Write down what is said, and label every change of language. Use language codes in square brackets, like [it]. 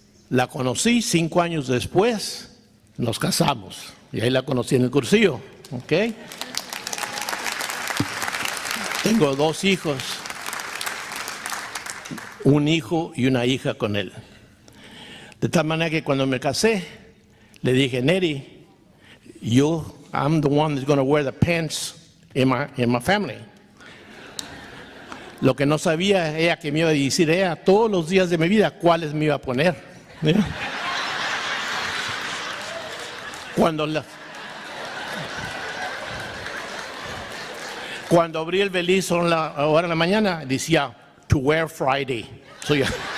[es] La conocí 5 años después, nos casamos, y ahí la conocí en el cursillo. ¿Okay? Tengo 2 hijos, un hijo y una hija con él. De tal manera que cuando me casé, le dije: Neri, yo [en] I'm the one that's going to wear the pants in my family. [es] Lo que no sabía ella que me iba a decir ella todos los días de mi vida cuáles me iba a poner. ¿Mira? Cuando abrí el belizo ahora en la mañana decía [en] to wear Friday. So, yeah.